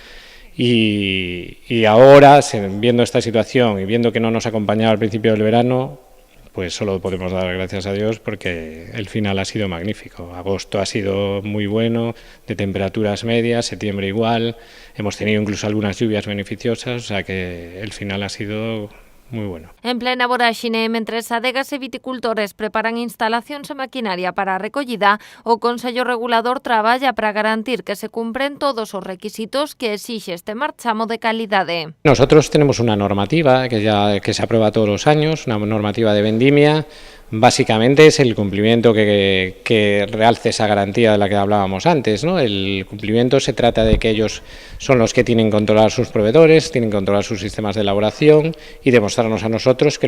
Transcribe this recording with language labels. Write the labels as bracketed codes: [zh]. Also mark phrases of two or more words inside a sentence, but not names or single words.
[es] Y ahora, viendo esta situación y viendo que no nos acompañaba al principio del verano, pues solo podemos dar gracias a Dios porque el final ha sido magnífico. Agosto ha sido muy bueno, de temperaturas medias, septiembre igual, hemos tenido incluso algunas lluvias beneficiosas, o sea que el final ha sido moi bueno. [gl] En plena voráxine, mentres adegas e viticultores preparan instalacións e maquinaria para a recollida, o Consello Regulador traballa para garantir que se cumpren todos os requisitos que exixe este marchamo de calidade. [es] Nosotros tenemos una normativa que se aprueba todos los años, una normativa de vendimia. Básicamente es el cumplimiento que realce esa garantía de la que hablábamos antes, ¿no? El cumplimiento se trata de que ellos son los que tienen que controlar sus proveedores, tienen que controlar sus sistemas de elaboración y demostrarnos a nosotros que